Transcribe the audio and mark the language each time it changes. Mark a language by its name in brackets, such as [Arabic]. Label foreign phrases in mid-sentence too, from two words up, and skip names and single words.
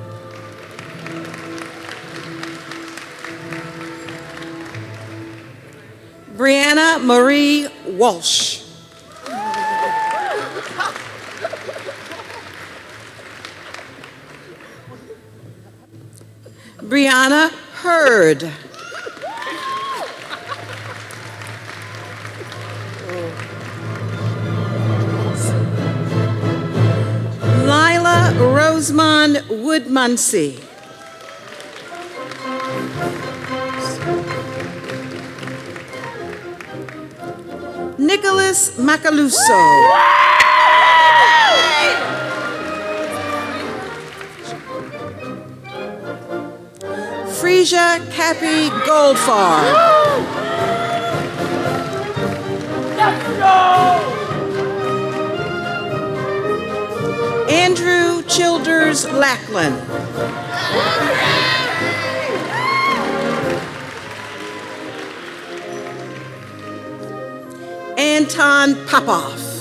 [English] Brianna Marie Walsh. Brianna Hurd. Lila Rosemond Woodmunsey. Nicholas Macaluso. Frisia Cappy Goldfarb. Let's go! Andrew Childers Lackland. Anton Popoff.